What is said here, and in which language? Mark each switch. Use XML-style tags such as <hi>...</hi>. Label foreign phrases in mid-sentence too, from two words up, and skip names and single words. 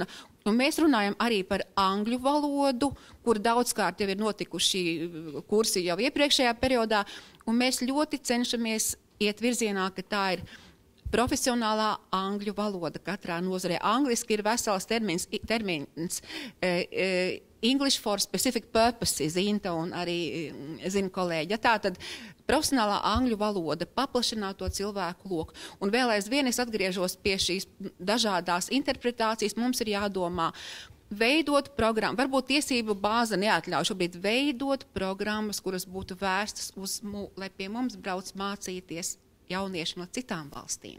<lv>Un mēs runājam arī par angļu valodu, kur daudzkārt jau ir notikuši kursi jau iepriekšējā periodā, un mēs ļoti cenšamies iet virzienā, ka tā ir profesionālā angļu valoda katrā nozarē. Angliski ir vesels termins</lv> <en>English for specific purposes,</en> <lv>Inta un arī, zinu, kolēģi. Tātad profesionālā angļu valoda paplašināt to cilvēku loku. Un vēl aizvien es atgriežos pie šīs dažādās interpretācijas. Mums ir jādomā veidot programmu. Varbūt tiesību bāze neatļauj šobrīd veidot programmas, kuras būtu vērstas uz, lai pie mums brauc mācīties jaunieši no citām valstīm.</lv>